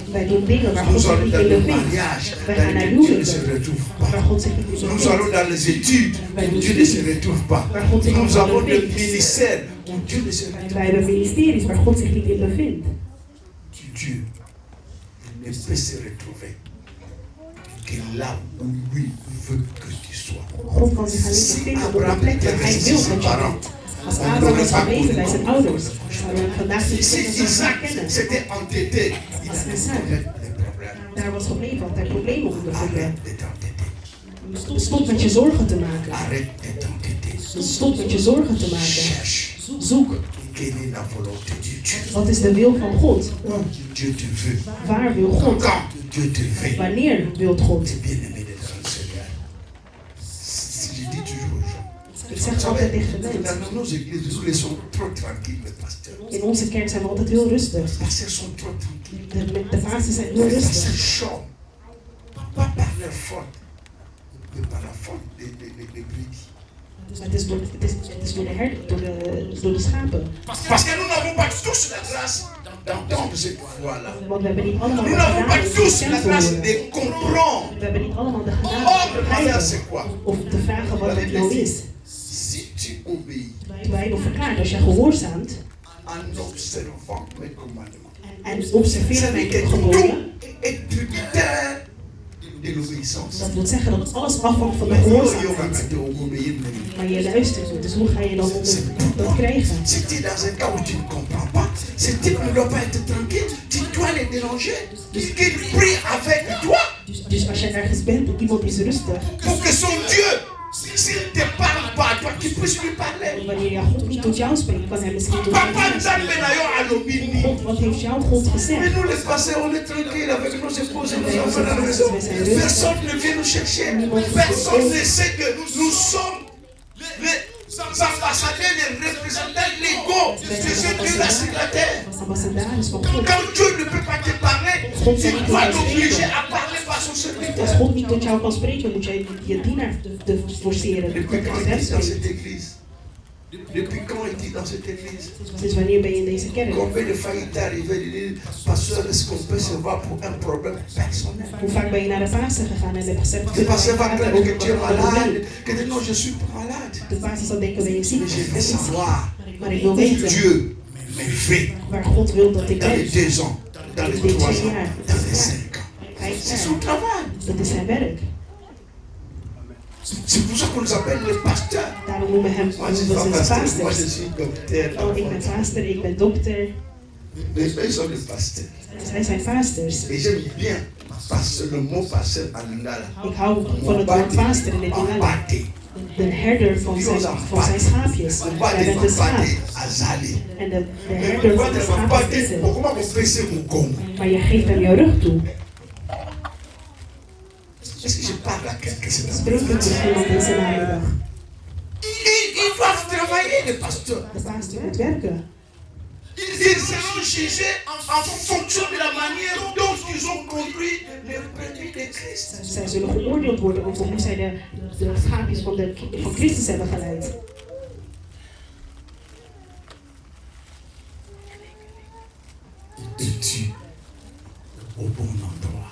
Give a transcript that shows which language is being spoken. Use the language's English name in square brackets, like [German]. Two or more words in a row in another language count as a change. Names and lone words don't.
[Dutch] Wij doen dingen waar God [French] Nous [Dutch] zich [French] allons [Dutch] niet [French] dans [Dutch] in [French] le [Dutch] bevindt. [French] mariage [Dutch] Wij [French] dans [Dutch] gaan naar [French] lesquelles Dieu ne se [Dutch] huwelijken [French] retrouve [Dutch] waar [French] pas. [Dutch] God zich niet in [French] Nous [Dutch] bevindt. [French] allons dans les études où Dieu ne se retrouve pas. Nous avons des ministères où Dieu ne se [Dutch] En [French] retrouve [Dutch] wij hebben ministeries waar God zich niet in bevindt. [French] pas. Dieu ne peut se retrouver que là où lui veut que tu sois. [Dutch] God kan zich alleen bevinden op de plek waar hij wil dat je bent. Als Abraham was gebleven bij zijn ouders, zouden we vandaag niet [French] Si [Dutch] kunnen Isaac kennen. [French] s'était entêté, il [Dutch] Als [French] allait Isaac connaître les problèmes. [Dutch] daar was gebleven, had hij problemen ondervonden. [French] Arrête de t'entêter. [Dutch] Stop met je zorgen te maken. [French] Arrête de t'entêter. [Dutch] Stop met je zorgen te maken. [French] Cherche. [Dutch] Zoek. [French] Quelle est la volonté de Dieu? [Dutch] Wat is de wil van God? [French] Où Dieu te veut? [Dutch] Waar wil God? [French] Quand Dieu te veut? [Dutch] Wanneer wilt God? [French] Bien-aimé de dans le Seigneur. Je dis toujours aux gens. [Dutch] Ik [French] Vous [Dutch] zeg altijd tegen de [French] savez, [Dutch] mensen. [French] dans nos églises, nous laissons trop tranquilles les pasteurs. [Dutch] In onze kerk zijn we altijd heel rustig. [French] Les pasteurs sont trop tranquilles. [Dutch] De pastors zijn heel [French] Les pasteurs [Dutch] rustig. [French] chantent. Pas par leur faute, mais par la faute des brebis. [Dutch] Het is door de herder, door de schapen. [French] Parce que nous n'avons pas tous la grâce d'entendre cette voix-là. [Dutch] Want we hebben niet allemaal de [French] Nous n'avons pas [Dutch] genade om [French] tous [Dutch] stem [French] la [Dutch] te [French] grâce [Dutch] horen. [French] de comprendre. [Dutch] We hebben niet allemaal de [French] Oh, [Dutch] genade om te [French] demander [Dutch] begrijpen. [French] c'est quoi? [Dutch] Of te vragen wat het nou is. [French] Si tu obéis [Dutch] De Bijbel verklaart, als je gehoorzaamt [French] en observant mes commandements, [Dutch] en observeert [French] ça [Dutch] mijn [French] veut dire [Dutch] geboden, [French] tout est tributaire de l'obéissance. [Dutch] dat wil zeggen dat alles afhangt van de [French] Mais [Dutch] gehoorzaamheid. [French] obéir. [Dutch] Maar je luistert niet, dus hoe ga je dan dat krijgen? [French] Si tu es dans un cas où tu ne comprends pas, ce type ne doit pas être tranquille, tu dois les déranger, qu'il prie avec toi [Dutch] Dus als je ergens bent en iemand is rustig, [French] pour que son Dieu, s'il ne te parle pas à toi, tu puisses lui parler. [Dutch] wanneer je God niet tot jou spreekt, kan hij misschien tot jou [Lingala] Papa [Dutch] spreken. [Lingala] Nzambe na yo alobini. [Dutch] God, wat heeft jouw God [French] Mais [Dutch] gezegd? [French] nous les pasteurs, on est tranquille avec nos épouses et nos enfants à la maison. Personne ne vient nous chercher. Personne ne sait que nous sommes les ambassadeurs, les représentants légaux de ce Dieu-là sur la terre. [Dutch] Als ambassadeurs van God. [French] Quand Dieu ne peut pas te parler, tu dois t'obliger à parler par son [Dutch] Als [French] serviteur. [Dutch] God niet tot jou kan spreken, moet jij je dienaar te forceren. [French] Depuis quand [Dutch] Dat [French] est-il dans [Dutch] is [French] cette église? Depuis quand est-il dans cette église? [Dutch] Dus wanneer ben je in deze kerk? [French] Combien de fois il est arrivé de dire, pasteur, est-ce qu'on peut se voir pour un problème personnel? [Dutch] Hoe vaak ben je naar de pastor gegaan en hebt gezegd, [French] Le pasteur va [Dutch] praten [French] craindre que [Dutch] over [French] tu es [Dutch] een probleem? [French] malade. Que dit, non, je suis pas malade. [Dutch] De pastor zal denken, ben je ziek? [French] Mais je veux savoir [Dutch] Maar ik wil [French] où [Dutch] weten [French] Dieu me fait [Dutch] waar God wil dat ik [French] dans les [Dutch] ben. [French] 2 ans, dans les 3 ans, dans les 5 ans. C'est son travail. [Dutch] Dat is zijn werk. [French] C'est pour ça qu'on nous appelle les pasteurs. [Dutch] Daarom noemen we hem [French] Moi, je suis pas [Dutch] onze [French] pasteur, moi je [Dutch] pastors. [French] suis docteur. [Dutch] Oh, ik ben pastor, ik ben dokter. [French] Mais eux sont des pasteurs. [Dutch] Zij zijn pastors. [French] Et j'aime bien pasteur, le mot pasteur en lingala. [Dutch] Ik hou van het woord pastor in het Lingala. [Lingala] Mbate. [Dutch] De herder van zijn schaapjes. Jij [Lingala] Mbate, [Dutch] bent de schaap. [Lingala] Mbate, azali. [Dutch] En de [French] Mais [Dutch] herder van de [Lingala] Mbate, [Dutch] schaapjes is [Lingala] Mbate, [Dutch] er. [French] comment on fait ce moukongo? [Dutch] Maar je geeft hem jouw rug toe. [French] Est-ce que je parle à quelqu'un cet [Dutch] Spreek ik [French] après-midi? [Dutch] met iemand deze namiddag. [French] Ils doivent travailler, les pasteurs. [Dutch] De pastor moet werken. [French] Ils seront jugés en fonction de la manière dont ils ont conduit les brebis de Christ. [Dutch] Zij zullen geoordeeld worden over hoe zij de schaapjes van Christus hebben geleid. [French] Es-tu au bon endroit?